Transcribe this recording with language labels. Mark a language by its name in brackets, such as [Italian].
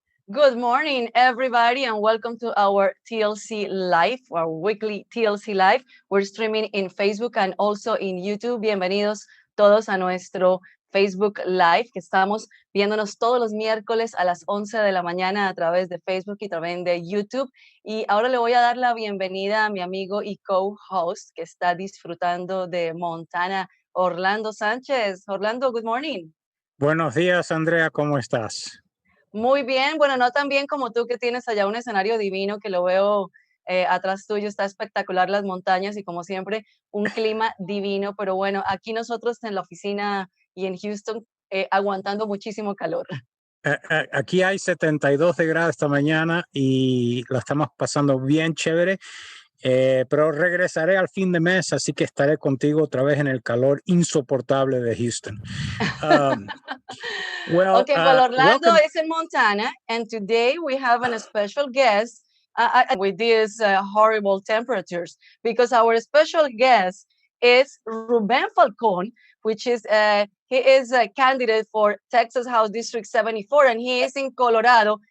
[English] Good morning, everybody, and welcome to our TLC Live, our weekly TLC Live. We're streaming in Facebook and also in YouTube. [Spanish] Bienvenidos todos a nuestro Facebook Live, que estamos viéndonos todos los miércoles a las 11 de la mañana a través de Facebook y también de YouTube. Y ahora le voy a dar la bienvenida a mi amigo y co-host que está disfrutando de Montana, Orlando Sánchez. [English] Orlando, good morning. [Spanish] Buenos días, Andrea, ¿cómo estás? Muy bien, bueno, no tan bien como tú que tienes allá un escenario divino que lo veo atrás tuyo, está espectacular las montañas y como siempre un clima divino, pero bueno, aquí nosotros en la oficina y en Houston aguantando muchísimo calor. Aquí hay 72 de grados esta mañana y la estamos pasando bien chévere, pero regresaré al fin de mes, así que estaré contigo otra vez en el calor insoportable de Houston. [English] Okay, well, Orlando is in Montana, and today we have a special guest with these horrible temperatures, because our special guest is Ruben Falcon, which is he is a candidate for Texas House District 74, and he is in Colorado.